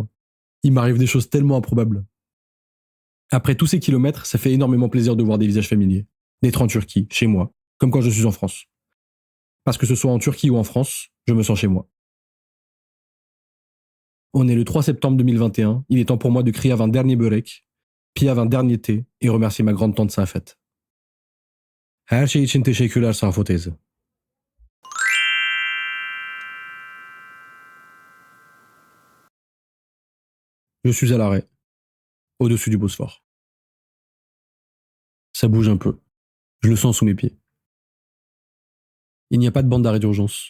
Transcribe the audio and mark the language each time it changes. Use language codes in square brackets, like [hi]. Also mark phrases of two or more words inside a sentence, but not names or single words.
[fr] Il m'arrive des choses tellement improbables. Après tous ces kilomètres, ça fait énormément plaisir de voir des visages familiers. D'être en Turquie, chez moi, comme quand je suis en France. Parce que ce soit en Turquie ou en France, je me sens chez moi. On est le 3 septembre 2021, il est temps pour moi de crier un dernier börek, puis un dernier thé et remercier ma grande tante Safet. [tr] Her şey için teşekkürler Safo teyze. [fr] Je suis à l'arrêt, au-dessus du Bosphore. Ça bouge un peu. Je le sens sous mes pieds. Il n'y a pas de bande d'arrêt d'urgence.